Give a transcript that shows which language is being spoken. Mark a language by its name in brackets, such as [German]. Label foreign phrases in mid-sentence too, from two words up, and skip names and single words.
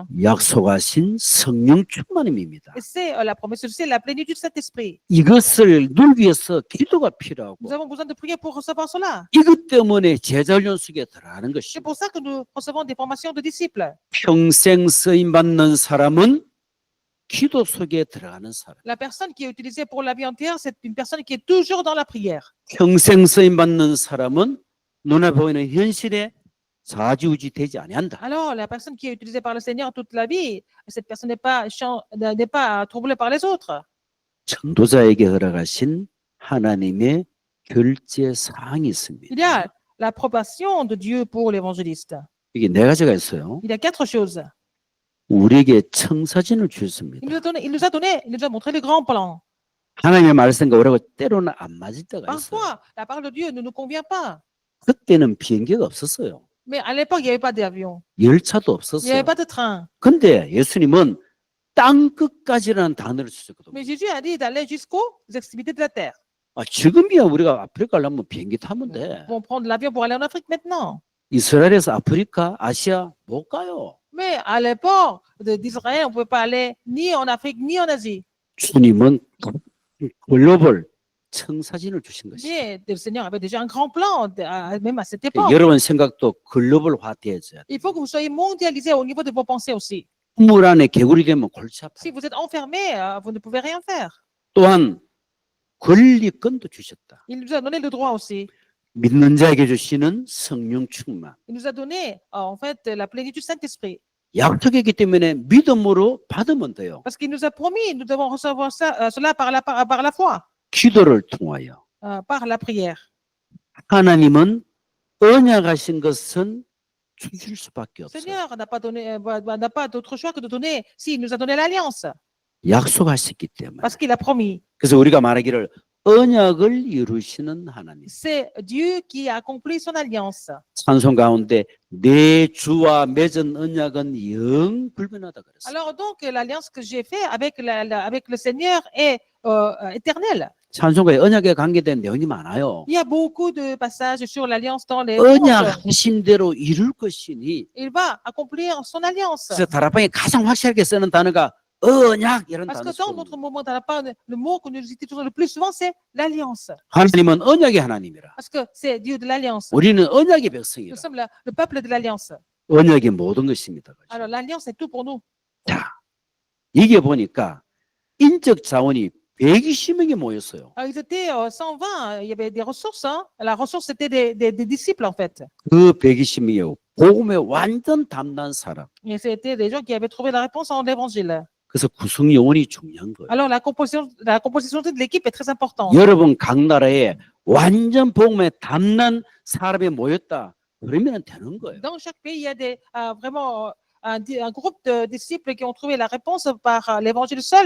[Korean] 약속하신 성령 충만임입니다. [French] Et c'est la promesse, c'est la plénitude du Saint-Esprit. [Korean] 이것을 누리기 위해서 기도가 [French] Nous [Korean] 필요하고 [French] avons besoin de prier pour recevoir cela. [Korean] 이것 때문에 제자훈련 속에 들어가는 [French] C'est [Korean] 것이고 [French] pour ça que nous recevons des formations de disciples. [Korean] 평생 쓰임 받는 사람은 기도 속에 들어가는 사람. [French] La personne qui est utilisée pour la vie entière, c'est une personne qui est toujours dans la prière. [Korean] 평생 쓰임 받는 사람은 눈에 보이는 현실에 좌지우지 되지 아니한다. [French] Alors, la personne qui est utilisée par le Seigneur toute la vie, cette personne n'est pas troublée par les autres. [Korean] 전도자에게 허락하신 하나님의 결제 사항이 있습니다. [French] Il y a l'approbation de Dieu pour l'évangéliste. [Korean] 이게 네 가지가 있어요. [French] Il y a 4 choses. [Korean] 우리에게 청사진을 주셨습니다. [French] Il nous a montré le grand plan. [Korean] 하나님의 말씀과 우리하고 때로는 안 맞을 때가 있어요. [French] Parfois, la parole de Dieu ne nous convient pas. [Korean] 그때는 비행기가 없었어요. [French] Mais à l'époque, il n'y avait pas d'avion. [Korean] 열차도 [French] Il n'y avait [Korean] 없었어요. [French] pas de train. [Korean] 근데 예수님은 땅 끝까지라는 단어를 쓰셨거든요. [French] Mais Jésus a dit d'aller jusqu'aux extrémités de la terre. [Korean] 지금이야 우리가 아프리카 가려면 비행기 타면 돼. [French] Ils vont prendre l'avion pour aller en Afrique maintenant. [Korean] 이스라엘에서 아프리카, 아시아 못 가요. [French] Mais à l'époque d'Israël, on ne pouvait pas aller ni en Afrique ni en Asie. [Korean] 주님은 글로벌 청사진을 주신 것이죠. [French] Mais le Seigneur avait déjà un grand plan, même à cette époque. [Korean] 여러분 생각도 글로벌화 되어져야 돼. [French] Il faut que vous soyez mondialisés au niveau de vos pensées aussi. [Korean] 물 안에 개구리 되면 골치 아파요. [French] Si vous êtes enfermé, vous ne pouvez rien faire. [Korean] 또한 권리권도 주셨다. [French] Il nous a donné le droit aussi. [Korean] 믿는 자에게 주시는 성령 충만. [French] Il nous a donné, en fait, la plénitude du Saint-Esprit. [Korean] 약속이기 때문에 믿음으로 받으면 돼요. [French] Parce qu'il nous a promis, nous devons recevoir cela par la foi, [Korean] 기도를 통하여. [French] par la prière. [Korean] 하나님은 언약하신 것은 주실 수밖에 없어요. [French] Seigneur n'a pas d'autre choix que de donner, s'il nous a donné l'alliance, [Korean] 약속하셨기 때문에. [French] parce qu'il a promis. [Korean] 그래서 우리가 말하기를 언약을 이루시는 하나님. [French] C'est Dieu qui a accompli son alliance. [Korean] 찬송 가운데 내 주와 맺은 언약은 영 불변하다 그랬어요. [French] Alors donc, l'alliance que j'ai faite avec le Seigneur est éternelle. [Korean] 찬송가에 언약에 관계된 내용이 많아요. [French] Il y a beaucoup de passages sur l'alliance dans les contes. [Korean] 언약하신 대로 이룰 것이니. [French] Il va accomplir son alliance. [Korean] 그래서 다락방에 가장 확실하게 쓰는 단어가 언약 이런 [French] Parce [Korean] 단어. [French] que dans notre moment, le mot que nous utilisons le plus souvent, c'est l'alliance. [Korean] 하나님은 언약의 하나님이라. [French] Parce que c'est Dieu de l'alliance. [Korean] 우리는 언약의 [French] Nous [Korean] 백성이라. [French] sommes le peuple de l'alliance. [Korean] 언약이 모든 것입니다. [French] Alors l'alliance, c'est tout pour nous. [Korean] 자, 이게 보니까 인적 자원이 120명이 모였어요. [French] Alors, ils étaient 120, il y avait des ressources. La ressource, c'était des disciples, en fait. [Korean] 그 120명이 복음에 완전 담난 사람. [French] Et c'était des gens qui avaient trouvé la réponse en l'évangile. [Korean] 그래서 구성 요원이 중요한 거예요. [French] Alors, la composition de l'équipe est très importante. [Korean] 여러분 각 나라에 완전 복음에 담난 사람이 모였다. 그러면 되는 거예요. [French] Dans chaque pays, il y a vraiment un groupe de disciples qui ont trouvé la réponse par l'évangile seul.